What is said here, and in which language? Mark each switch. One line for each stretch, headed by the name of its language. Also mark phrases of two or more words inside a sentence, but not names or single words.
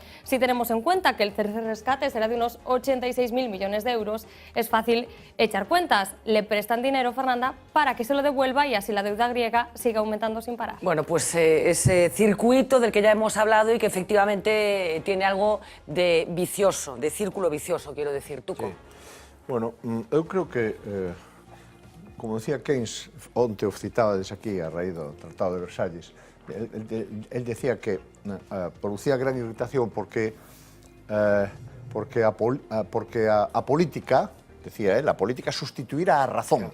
Spanish: Si tenemos en cuenta que el tercer rescate será de unos 86.000 millones de euros, es fácil echar cuentas. Le prestan dinero, Fernanda, para que se lo devuelva y así la deuda griega siga aumentando sin parar. Bueno, pues ese circuito del que ya hemos hablado y que efectivamente tiene algo de vicioso, de círculo vicioso, quiero decir. Tuco. Sí.
Galician: Bueno, eu creo que, como decía Keynes, onte o citades aquí a raíz do Tratado de Versalles, él decía que producía gran irritación porque a política, decía él, a política sustituirá a razón.